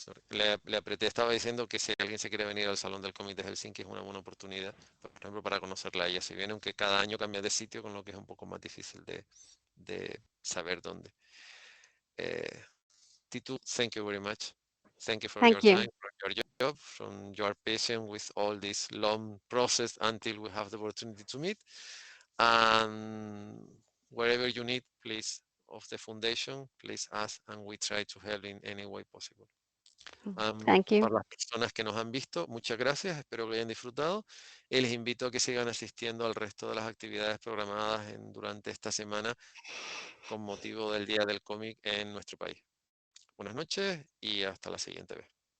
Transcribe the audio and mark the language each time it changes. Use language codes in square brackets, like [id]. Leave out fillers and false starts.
[es] Le apreté, estaba diciendo que si alguien se quiere venir al Salón del Cómic de Helsinki es una buena oportunidad, por ejemplo, para conocerla a ella. Si viene, aunque cada año cambia de sitio, con lo que es un poco más difícil de saber dónde. [en] Uh, Tittu, thank you very much. Thank you for your Thank time, you. for your job, from your patience with all this long process until we have the opportunity to meet. And wherever you need, please of the foundation, please ask and we try to help in any way possible. Thank you. [es] Para las personas que nos han visto, muchas gracias, espero que lo hayan disfrutado y les invito a que sigan asistiendo al resto de las actividades programadas durante esta semana con motivo del Día del Cómic en nuestro país. Buenas noches y hasta la siguiente vez.